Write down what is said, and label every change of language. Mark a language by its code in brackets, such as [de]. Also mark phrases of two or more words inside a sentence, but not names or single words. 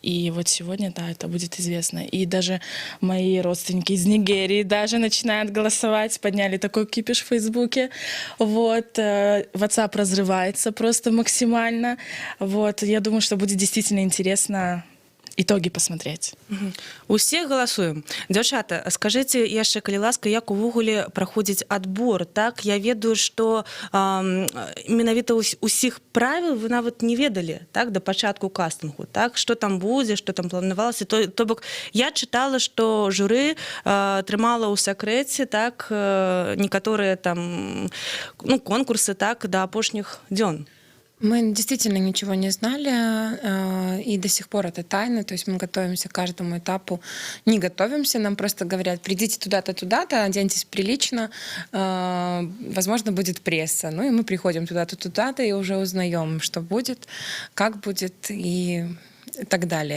[ru] И вот сегодня, да, это будет известно. И даже мои родственники из Нигерии даже начинают голосовать, подняли такой кипиш в Фейсбуке. Вот, WhatsApp разрывается просто максимально. Вот, я думаю, что будет действительно интересно итоги посмотреть. [be] Усе галасуем. Дзяўчата, скажыце яшчэ, калі ласка, як увогуле праходзіць адбор, так? Я ведаю, што менавіта усіх правіл вы нават не ведалі, так, да пачатку кастынгу, так? Што там будзе, што там планавалася. То бок, я чытала, што журы трымала ў сакрэце, так, некаторыя там, ну, конкурсы, так, да апошніх дзён. [ru] Мы действительно ничего не знали, и до сих пор это тайна, то есть мы готовимся к каждому этапу. Не готовимся, нам просто говорят: придите туда-то, туда-то, оденьтесь прилично, возможно, будет пресса. Ну и мы приходим туда-то, туда-то и уже узнаем, что будет, как будет и так далее.